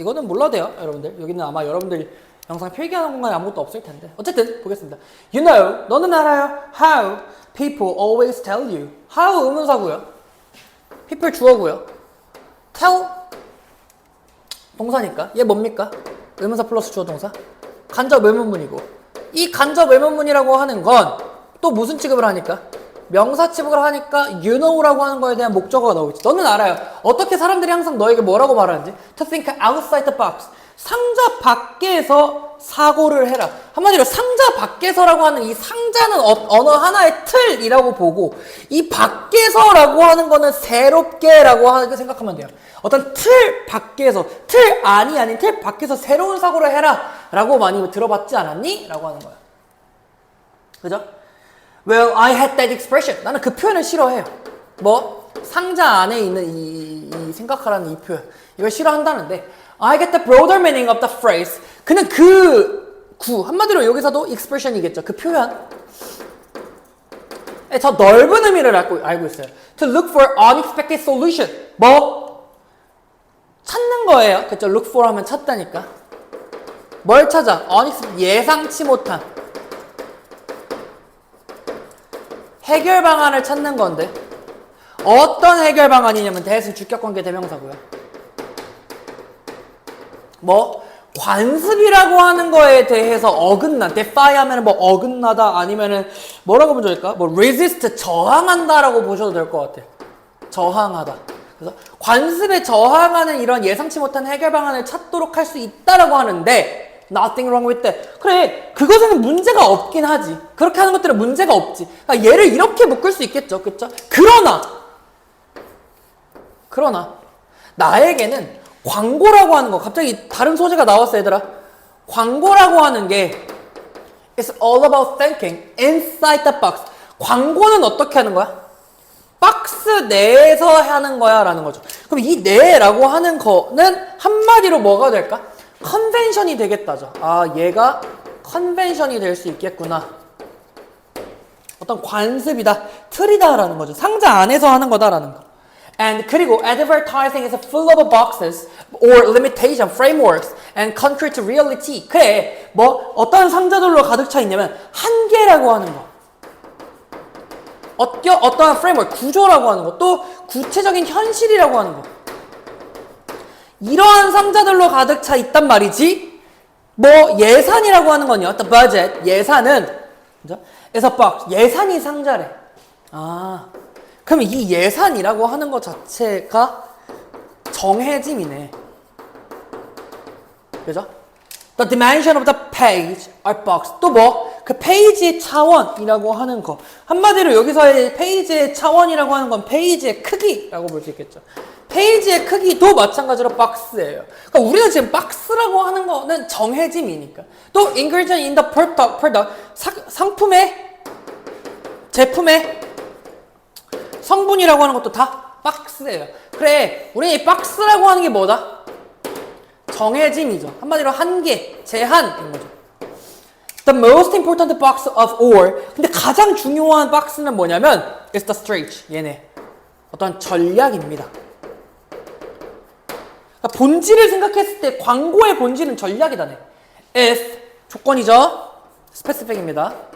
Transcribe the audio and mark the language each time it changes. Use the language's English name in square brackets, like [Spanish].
[Korean] 이거는 몰라도 돼요, 여러분들. 여기는 아마 여러분들 영상 필기하는 공간에 아무것도 없을 텐데. 어쨌든 보겠습니다. [English] You know, [Korean] 너는 알아요. [English] How people always tell you. [Korean] How 의문사고요. people 주어고요. tell 동사니까. 얘 뭡니까? 의문사 플러스 주어 동사. 간접 의문문이고. 이 간접 의문문이라고 하는 건 또 무슨 취급을 하니까? 명사 취급을 하니까 you know라고 하는 거에 대한 목적어가 나오겠지. 너는 알아요. 어떻게 사람들이 항상 너에게 뭐라고 말하는지. [English] To think outside the box. [Korean] 상자 밖에서 사고를 해라. 한마디로 상자 밖에서라고 하는 이 상자는 어느 하나의 틀이라고 보고 이 밖에서라고 하는 거는 새롭게라고 하는 거 생각하면 돼요. 어떤 틀 밖에서, 틀 안이 아닌 틀 밖에서 새로운 사고를 해라 라고 많이 들어봤지 않았니? 라고 하는 거야. 그죠? [English] Well, I had that expression. [Korean] 나는 그 표현을 싫어해요. 뭐? 상자 안에 있는 이 생각하라는 이 표현. 이걸 싫어한다는데 [English] I get the broader meaning of the phrase. [Korean] 그는 그 한마디로 여기서도 expression이겠죠. 그 표현. 더 넓은 의미를 알고 있어요. [English] To look for unexpected solution. [Korean] 뭐? 찾는 거예요. 그쵸? Look for 하면 찾다니까. 뭘 찾아? 예상치 못한 해결 방안을 찾는 건데 어떤 해결 방안이냐면 대신 주격관계 대명사고요. 뭐? 관습이라고 하는 거에 대해서 어긋나. defy 하면 뭐 어긋나다 아니면은 뭐라고 보면 좋을까? 뭐 resist 저항한다라고 보셔도 될 것 같아요. 저항하다. 그래서 관습에 저항하는 이런 예상치 못한 해결 방안을 찾도록 할 수 있다라고 하는데 [English] nothing wrong with that. [Korean] 그래, 그것에는 문제가 없긴 하지. 그렇게 하는 것들은 문제가 없지. 그러니까 얘를 이렇게 묶을 수 있겠죠. 그쵸? 그러나 나에게는 광고라고 하는 거, 갑자기 다른 소재가 나왔어, 얘들아. 광고라고 하는 게 [English] It's all about thinking inside the box. [Korean] 광고는 어떻게 하는 거야? 박스 내에서 하는 거야 라는 거죠. 그럼 이 내라고 하는 거는 한마디로 뭐가 될까? 컨벤션이 되겠다죠. 아, 얘가 컨벤션이 될 수 있겠구나. 어떤 관습이다, 틀이다 라는 거죠. 상자 안에서 하는 거다라는 거. [English] And 그리고 advertising is full of boxes or limitation frameworks and contrary to reality. [Korean] 그래, 뭐 어떤 상자들로 가득 차 있냐면 한계라고 하는 거. 어떠한 프레임워크, 구조라고 하는 거, 또 구체적인 현실이라고 하는 거. 이러한 상자들로 가득 차 있단 말이지. 뭐 예산이라고 하는 건요. [English] The budget, [Korean] 예산은 [English] is a box, [Korean] 예산이 상자래. 아, 그럼 이 예산이라고 하는 것 자체가 정해짐이네. 그죠? [English] The dimension of the page or box. [Korean] 또 뭐? 그 페이지의 차원이라고 하는 거. 한마디로 여기서의 페이지의 차원이라고 하는 건 페이지의 크기라고 볼 수 있겠죠. 페이지의 크기도 마찬가지로 박스예요. 그러니까 우리는 지금 박스라고 하는 거는 정해짐이니까. 또 [English] ingredient in the product, [Korean] 상품의, 제품의 성분이라고 하는 것도 다 박스예요. 그래, 우리는 이 박스라고 하는 게 뭐다? 정해짐이죠. 한마디로 한계, 제한인 거죠. [English] The most important box of all. [Korean] 근데 가장 중요한 박스는 뭐냐면 [English] is the strategy. [Korean] 얘네. 어떤 전략입니다. 그러니까 본질을 생각했을 때 광고의 본질은 전략이다네. If 조건이죠. 스페시픽입니다.